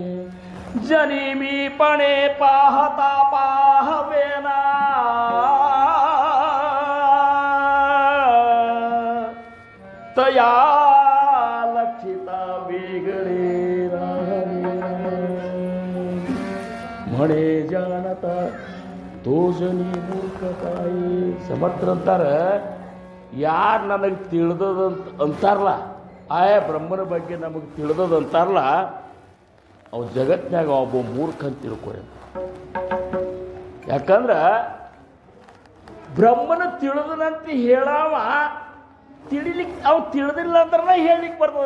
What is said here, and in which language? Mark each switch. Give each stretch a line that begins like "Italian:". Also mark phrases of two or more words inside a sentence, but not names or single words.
Marathi: जनी मी पणे पाहता पाहवेना तया लक्षिता वेगळे म्हणे जानता तो जनी मूर्ख काय.
Kannada: ಸಮರ್ಥ ಅಂತಾರ, ಯಾರು ನನಗೆ ತಿಳಿದದಂತ ಅಂತಾರಲ್ಲ, ಆಯಾ ಬ್ರಹ್ಮನ ಬಗ್ಗೆ ನಮಗೆ ತಿಳಿದದಂತಾರಲ್ಲ, ಅವ ಜಗತ್ನಾಗ ಒಬ್ಬ ಮೂರ್ಖ ಅಂತ ತಿಳ್ಕೊರಿ. ಯಾಕಂದ್ರೆ ಬ್ರಹ್ಮನ ತಿಳಿದನಂತ ಹೇಳವ ತಿಳಿಲಿಕ್ಕೆ ಅವು ತಿಳಿದಿಲ್ಲ ಅಂದ್ರೆ ಹೇಳಲಿಕ್ಕೆ ಬರ್ತದೆ.